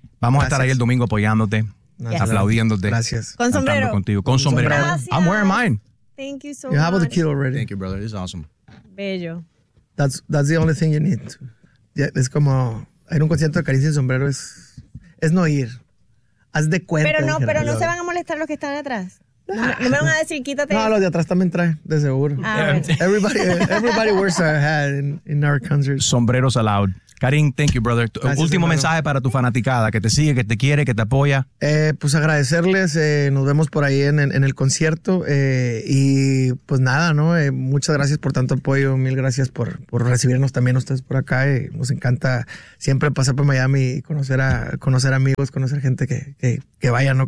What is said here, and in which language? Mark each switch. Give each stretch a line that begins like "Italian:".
Spanish: Vamos a estar ahí el domingo apoyándote, aplaudiéndote. Gracias. Con sombrero. Con sombrero. Gracias.
English: I'm wearing mine. Thank you so much. You have all the kit already. Thank you, brother. This is awesome.
Spanish: Bello.
English: That's the only thing you need.
Spanish: Yeah, es como, ir a un concierto de Karim sin sombrero es no ir. Haz de cuenta. Pero no se van a molestar los que están atrás. No me van a decir, quítate. No, los de atrás también traen, de seguro. Ah,
English: everybody wears a hat in our concert. Sombreros allowed. Karim, thank you, brother.
Spanish: Gracias, último hermano. Mensaje para tu fanaticada que te sigue, que te quiere, que te apoya. Pues agradecerles. Nos vemos por ahí en el concierto. Y pues nada, ¿no? Muchas gracias por tanto apoyo. Mil gracias por recibirnos también ustedes por acá. Nos encanta siempre pasar por Miami y conocer amigos, conocer gente que vaya, ¿no?